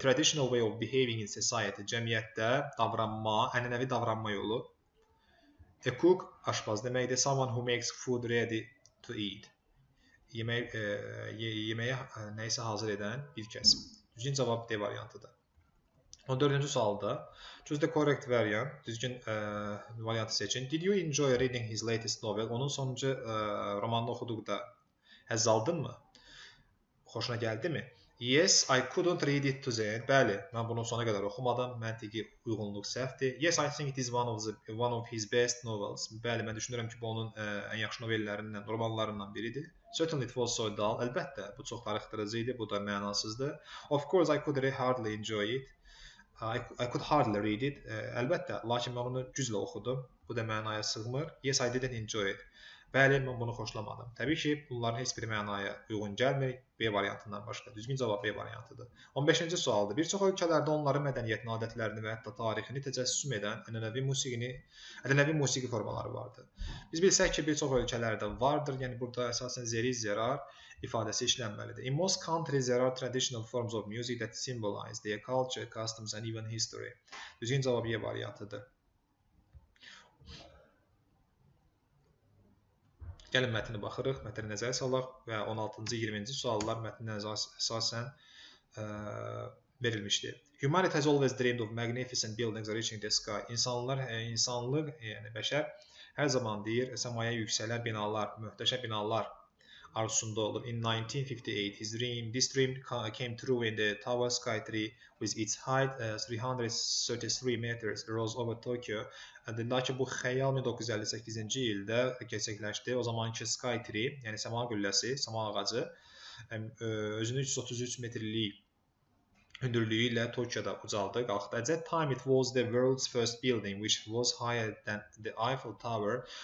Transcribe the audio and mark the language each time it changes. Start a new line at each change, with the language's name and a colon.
English: A traditional way of behaving in society,
Azerbaijani: cəmiyyətdə davranma, ənənəvi davranma yolu.
English: A cook,
Azerbaijani: aşpaz deməkdir.
English: Someone who makes food ready to eat,
Azerbaijani: yeməyə nəyisə hazır edən bir kəs. Düzgün cavab D variantıdır. 14-cü sualda
English: choose the correct variant,
Azerbaijani: düzgün variantı seçin.
English: Did you enjoy reading his latest novel?
Azerbaijani: Onun sonuncu romanını oxuduqda həzz aldınmı? Xoşuna gəldimi?
English: Yes, I couldn't read it to the end.
Azerbaijani: Bəli, mən bunu sona qədər oxumadım. Məntiqi uyğunluq səhvdir.
English: Yes, I think it is one of his best novels.
Azerbaijani: Bəli, mən düşünürəm ki, bu onun ən yaxşı novellərindən, romanlarından biridir.
English: Certainly it was so dull.
Azerbaijani: Əlbəttə, bu çox darıxdırıcı idi, bu da mənasızdır.
English: Of course, I could hardly enjoy it. I could hardly read it.
Azerbaijani: Əlbəttə, lakin mən onu güclə oxudum. Bu da mənaya sığmır.
English: Yes, I didn't enjoy it.
Azerbaijani: Bəli, mən bunu xoşlamadım. Təbii ki, bunların heç bir mənaya uyğun gəlmir B variantından başqa. Düzgün cavab B variantıdır. 15-ci sualdır. Bir çox ölkələrdə onların mədəniyyətini, adətlərini və hətta tarixini təcəssüm edən ənənəvi musiqi formaları vardır. Biz bilsək ki, bir çox ölkələrdə vardır. Yəni burada əsasən zeri-zərar ifadəsi işlənməlidir.
English: In most countries there are traditional forms of music that symbolize their culture, customs and even history.
Azerbaijani: Düzgün cavab Y variantıdır. Gəlin mətni baxırıq, mətni nəzərə salaq və 16-cı, 20-ci suallar mətninə əsasən verilmişdir.
English: Humanity has always dreamed of magnificent buildings reaching the sky.
Azerbaijani: İnsanlıq, yəni bəşər hər zaman deyir, səmaya yüksələn binalar, möhtəşəm binalar arzusunda olur.
English: In 1958, this dream came true when the Tower Sky Tree with its height 333 meters rose over Tokyo.
Azerbaijani: Lakin bu xəyal 1958-ci ildə gerçəkləşdi. O zamanki Sky Tree, yəni səma qülləsi, səma ağacı özünü 333 metrlik hündürlüyü ilə Tokyoda ucaldı, qalxdı.
English: At that time it was the world's first building which was higher than the Eiffel Tower.